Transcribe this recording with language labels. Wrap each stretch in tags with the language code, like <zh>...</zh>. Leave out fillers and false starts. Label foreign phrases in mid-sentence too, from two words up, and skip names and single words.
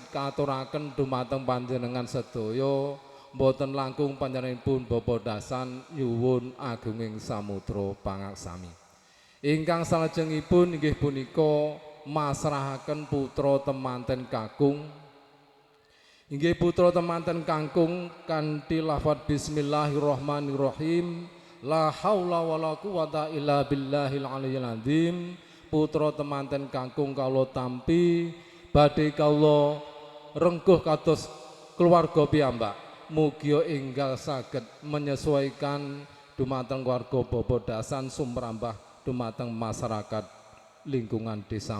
<jv>katuraken dumateng panjenengan sedaya boten langkung panjenenganipun Bapa Dasan nyuwun agunging samudra pangaksami ingkang salajengipun inggih punika masrahaken putra temanten kakung inggih putra temanten kakung kanthi lafadz</jv> <ar>بسم الله الرحمن الرحيم لا حول ولا قوة إلا بالله العلي العظيم</ar> <jv>putra temanten kakung kawula tampi badhe kawula rengkuh kados keluarga piyambak mugi enggal saged menyesuaikan dumateng keluarga Bapa Dasan sumrambah dumateng masyarakat lingkungan desa</jv>